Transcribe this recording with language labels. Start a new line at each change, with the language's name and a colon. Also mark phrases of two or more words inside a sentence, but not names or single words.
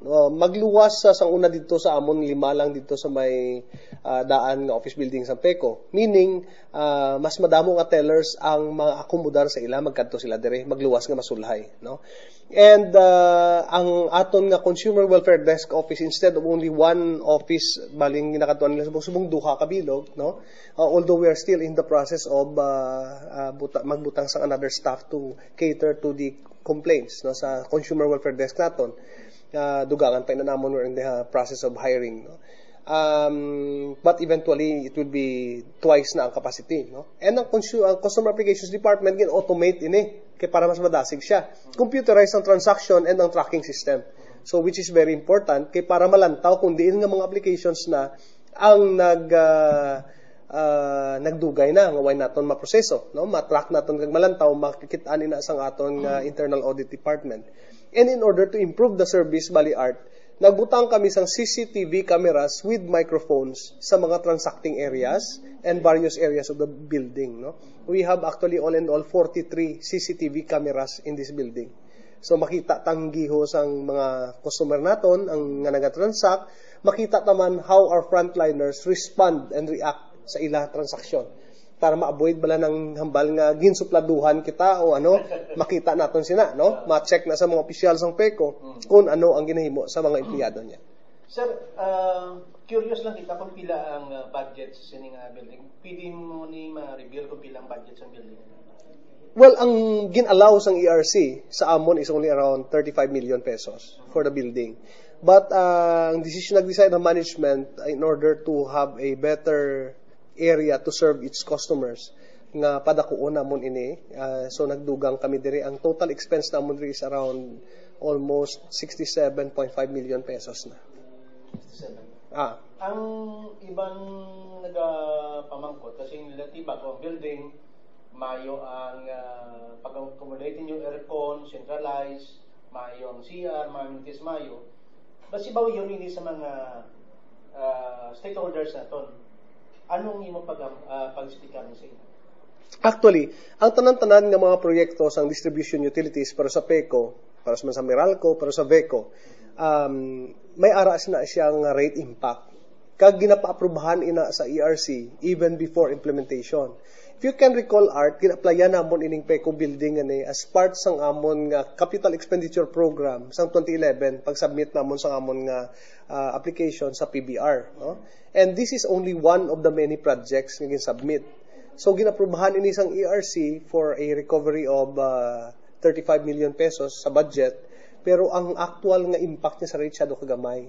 Hiligaynon: magluwas sa una dito sa amon 5 lang dito sa may daan nga office building sa PECO. Meaning, mas madamo nga tellers ang maakomodar sa ila, magkadto sila dire, magluwas nga masulhay, no? And ang aton nga Consumer Welfare Desk Office,
English: instead of only one office,
Hiligaynon: baling ginakatuan nila subong duha ka bilog, no?
English: Although we are still in the process of
Hiligaynon: magbutang sa
English: another staff to cater to the complaints,
Hiligaynon: no, sa Consumer Welfare Desk naton. Dugangan pa namon,
English: we're in the process of hiring, no? But eventually it will be twice
Hiligaynon: na ang
English: capacity, no?
Hiligaynon: And ang Customer Applications Department gin automate ini kay para mas madasig siya. Computerize ang
English: transaction and
Hiligaynon: ang
English: tracking system. So which is very important
Hiligaynon: kay para malantaw kung diin nga mga applications na ang nagdugay na nga way naton maproseso, no? Matrack naton kag malantaw, makikit-an ina sang aton
English: internal audit department. And in order to improve the service,
Hiligaynon: Bali Art, nagbutang kami sang
English: CCTV cameras with microphones
Hiligaynon: sa mga
English: transacting areas and various areas of the building,
Hiligaynon: no?
English: We have actually all in all 43 CCTV cameras in this building.
Hiligaynon: So makita tanggiho sang mga customer naton ang nga nagatransact, makita taman
English: how our frontliners respond and react
Hiligaynon: sa ila transaksyon para ma-avoid bala ng hambal nga ginsupladuhan kita o ano, makita naton sina, no? Ma-check na sa mga opisyal sang PECO kung ano ang ginahimo sa mga empleyado niya. Sir, curious lang kita kung pila ang budget sa sining building. Pwede mo ni ma-reveal kung pila ang budget sa building?
English: Well,
Hiligaynon: ang gin-allow sang
English: ERC
Hiligaynon: sa amon
English: is only around 35 million pesos for the building. But ang decision
Hiligaynon: nag-decide ng
English: management in order to have a better area to serve its customers
Hiligaynon: nga padakuon namon ini, so nagdugang kami diri. Ang
English: total expense
Hiligaynon: namon diri
English: is around almost 67.5 million pesos
Hiligaynon: na. 67. Ang ibang nagapamangkot kasi nilatiba ko building mayo ang pag-accommodate yung aircon, centralized, mayo ang CR, amenities mayo. Basi bawi yun ini sa mga stakeholders naton. Anong imo pag-speaker sa inyo? Actually, ang tanan-tanan nga mga proyekto sang
English: distribution utilities
Hiligaynon: para sa PECO, para sa Meralco, para sa VECO, may ara na siyang rate impact. Kag ginapa-aprubahan ina sa ERC
English: even before implementation. If you can recall, Art,
Hiligaynon: gina-applyan namon ining PECO building ani
English: as part
Hiligaynon: sang amon nga
English: capital expenditure program
Hiligaynon: sang 2011 pag-submit namon sang amon nga application sa PBR, no?
English: And this is only one of the many projects
Hiligaynon: nga gin-submit. So ginaprubahan ini sang ERC
English: for a recovery of 35 million pesos
Hiligaynon: sa budget, pero ang actual nga impact niya sa rate siya do kagamay.